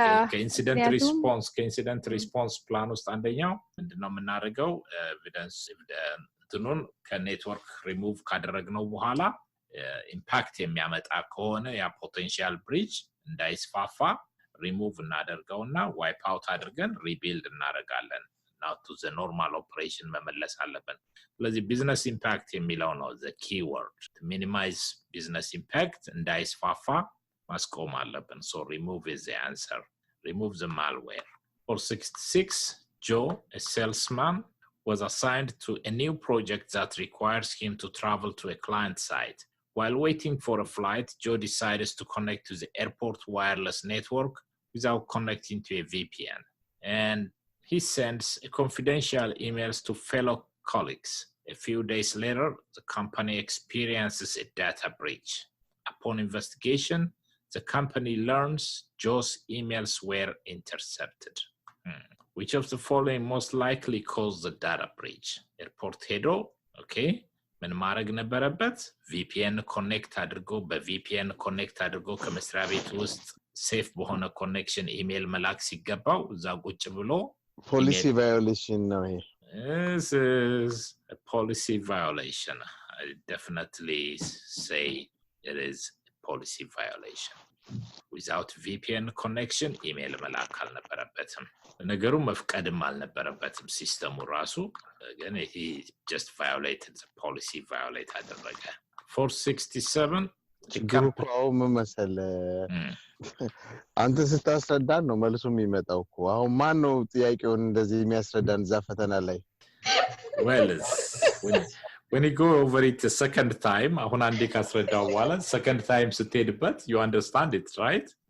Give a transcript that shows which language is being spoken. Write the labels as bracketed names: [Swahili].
[Amharic] ከኢንሲደንት ሪስፖንስ ፕላን ውስጥ አንደኛው ምንድነው የምናደርገው? ኤቪደንስ እንትኑን ከኔትወርክ ሪሙቭ ካደረግነው በኋላ ኢምፓክት የሚያመጣ ከሆነ ያ ፖቴንሻል ብሪጅ እንዳይስፋፋ ሪሙቭ እናደርገውና ዋይፕ አውት አድርገን ሪቢልድ እናደርጋለን. [English] now to the normal operation [Amharic] መመለስ አለብን. ስለዚህ ቢዝነስ ኢምፓክት የሚለው ነው [English] the keyword. to minimize business impact [Amharic] እንዳይስፋፋ ማስቆም አለብን. [English] so remove is the answer. Remove the malware. 466. Joe, a salesman, was assigned to a new project that requires him to travel to a client site. While waiting for a flight, Joe decides to connect to the airport wireless network without connecting to a VPN. And he sends confidential emails to fellow colleagues. A few days later, the company experiences a data breach. Upon investigation, the company learns Joe's emails were intercepted. Which of the following most likely caused the data breach? Airport hedo, okay. [Amharic] ምን ማድረግ ነበረበት? VPN ኮኔክት አድርጎ በVPN ኮኔክት አድርጎ ከመስሪያ ቤት ውስጥ ሴፍ በሆነ ኮኔክሽን ኢሜል መላክ ሲገባው እዛ ቁጭ ብሎ [English] policy violation [Amharic] ነው ይሄ. [English] This is a policy violation. I definitely say it is a policy violation. Without VPN connection [Amharic] ኢሜል መላክ አልነበረበትም. ነገሩ መፍቀድም አልነበረበትም ሲስተሙ ራሱ ግን [English] he just violated the policy [Amharic] violate አደረገ. [English] 467 [Amharic] ችግሩም መሰለ አንተ ስታስረዳን ነው መልሱ የሚመጣው እኮ አሁን ማን ነው ጥያቄውን እንደዚህ የሚያስረዳን እዛ ፈተና ላይ? [English] well when you go over it a second time [Amharic] አሁን አንዴ ካስረዳው በኋላ [English] second time [Amharic] ስትሄድበት [English] you understand it, right?